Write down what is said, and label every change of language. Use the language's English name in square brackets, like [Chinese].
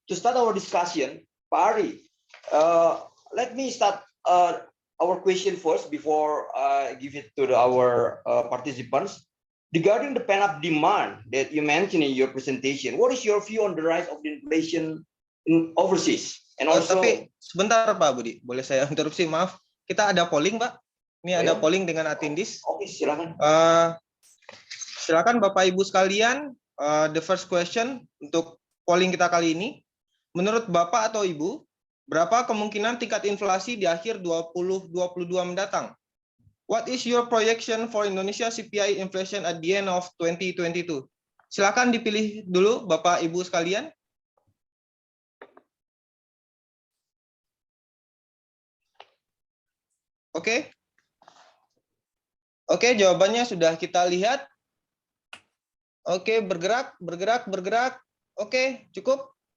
[English] To start our discussion, Pak Ari, let me start our question first before I give it to our participants. Regarding the pent-up demand that you mentioned in your presentation, what is your view on the rise of the inflation in overseas? And also, [Indonesian] tapi sebentar Pak Budi, boleh saya interupsi? Maaf, kita ada polling Pak. Ini ada polling dengan atindis. Oke, silakan. Silakan Bapak Ibu sekalian, [English] the first question [Indonesian] untuk polling kita kali ini. Menurut Bapak atau Ibu, berapa kemungkinan tingkat inflasi di akhir 2022 mendatang? [English] What is your projection for Indonesia CPI inflation at the end of 2022? [Indonesian] Silakan dipilih dulu Bapak Ibu sekalian. Oke. Oke, jawabannya sudah kita lihat. Oke, bergerak. Oke, cukup.